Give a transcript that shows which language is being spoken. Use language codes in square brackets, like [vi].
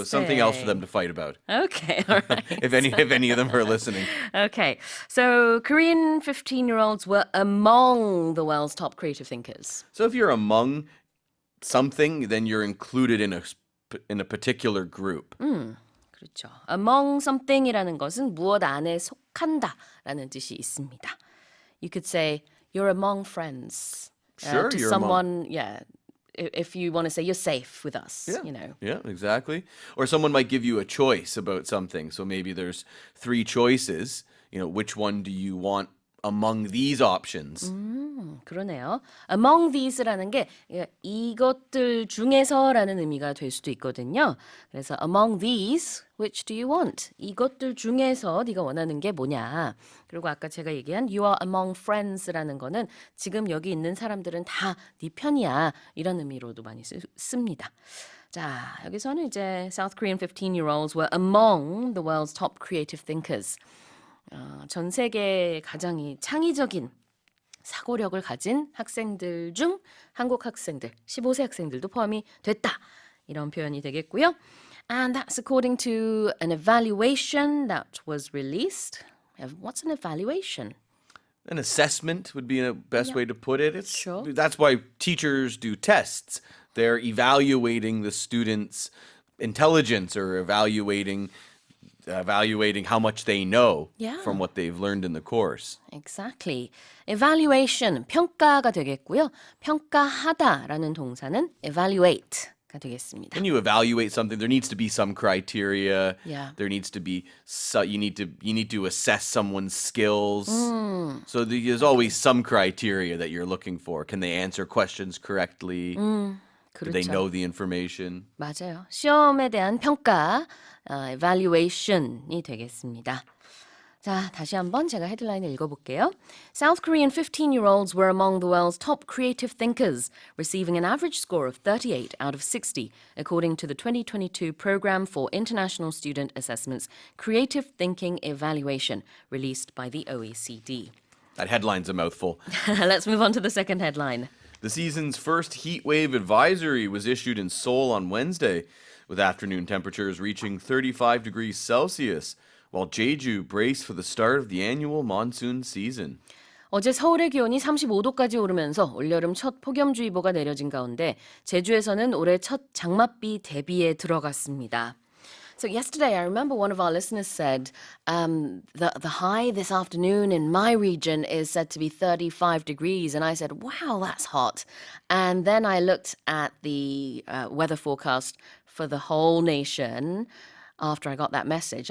[en] So something else for them to fight about. Okay, all right. If any of them are listening. Okay, so Korean 15-year-olds were among the world's top creative thinkers. So if you're among something, then you're included in a particular group. [ko] 그렇죠. [en] Among something [ko] 이라는 것은 무엇 안에 속한다라는 뜻이 있습니다. [en] You could say you're among friends. Sure, to you're someone, yeah. If you want to say you're safe with us, you know. Yeah, exactly. Or someone might give you a choice about something. So maybe there's 3 choices. Which one do you want among these options? [ko] 그러네요. [en] Among these [ko] 라는 게 이것들 중에서라는 의미가 될 수도 있거든요. 그래서 [en] among these, which do you want? [ko] 이것들 중에서 네가 원하는 게 뭐냐? 그리고 아까 제가 얘기한 [en] you are among friends [ko] 라는 거는 지금 여기 있는 사람들은 다 네 편이야. 이런 의미로도 많이 씁니다. 자, 여기서는 이제 [en] South Korean 15-year-olds were among the world's top creative thinkers. [ko] 전 세계 가장 이 창의적인 사고력을 가진 학생들 중 한국 학생들, 15세 학생들도 포함이 됐다. 이런 표현이 되겠고요. [en] And that's according to an evaluation that was released. What's an evaluation? An assessment would be the best way to put it. Sure. That's why teachers do tests. They're evaluating the students' intelligence or evaluating how much they know Yeah. from what they've learned in the course. Exactly. [ko] Evaluation, 평가가 되겠고요. 평가하다라는 동사는 evaluate가 되겠습니다. [en] When you evaluate something, there needs to be some criteria. Yeah. There needs to be you need to assess someone's skills. So there's always some criteria that you're looking for. Can they answer questions correctly? Do they [ko] 그렇죠. [en] know the information? [ko] 맞아요. 시험에 대한 평가, evaluation이 되겠습니다. 자, 다시 한번 제가 헤드라인을 읽어볼게요. [en] South Korean 15-year-olds were among the world's top creative thinkers, receiving an average score of 38 out of 60, according to the 2022 Program for International Student Assessment's Creative Thinking Evaluation, released by the OECD. That headline's a mouthful. Let's move on to the second headline. The season's first heat wave advisory was issued in Seoul on Wednesday, with afternoon temperatures reaching 35 degrees Celsius, while Jeju braced for the start of the annual monsoon season. [ko] 어제 서울의 기온이 35도까지 오르면서 올여름 첫 폭염주의보가 내려진 가운데 제주에서는 올해 첫 장맛비 대비에 들어갔습니다. [en] So yesterday, I remember one of our listeners said the high this afternoon in my region is said to be 35 degrees. And I said, wow, that's hot. And then I looked at the weather forecast for the whole nation after I got that message.